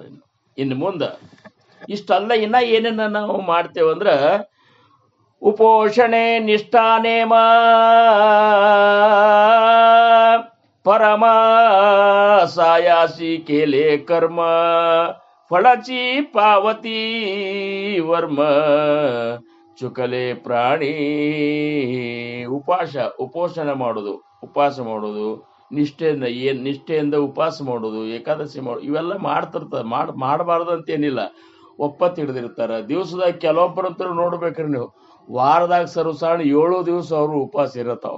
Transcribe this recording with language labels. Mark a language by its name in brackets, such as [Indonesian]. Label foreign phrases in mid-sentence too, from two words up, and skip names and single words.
[Kannada] ಇನ್ನು ಮುಂದೆ ಇಷ್ಟಲ್ಲ ಇನ್ನ ಏನೇನ ನಾವು ಮಾಡ್ತೇವಂದ್ರ [Marathi] उपोषणें निष्ठानेम परम सायासी केले कर्म फळाची पावती वर्म चुकले प्राणी. [Kannada] ಉಪೋಷಣ ಮಾಡೋದು, ಉಪವಾಸ ಮಾಡೋದು, ನಿಷ್ಠೆಯಿಂದ ಉಪವಾಸ ಮಾಡೋದು, ಏಕಾದಶಿ ಮಾಡೋದು, ಇವೆಲ್ಲ ಮಾಡ್ತಿರ್ತಾರೆ. ಮಾಡಬಾರ್ದು ಅಂತೇನಿಲ್ಲ, ಒಪ್ಪತ್ತು ಹಿಡಿದಿರ್ತಾರೆ. ದಿವಸದಾಗ ಕೆಲವೊಬ್ಬರಂತರೂ ನೋಡ್ಬೇಕ್ರಿ ನೀವು, ವಾರದಾಗ ಸರ್ವಸಾಧಾರಣ 7 ದಿವಸ ಅವರು ಉಪವಾಸ ಇರತ್ತಾವ.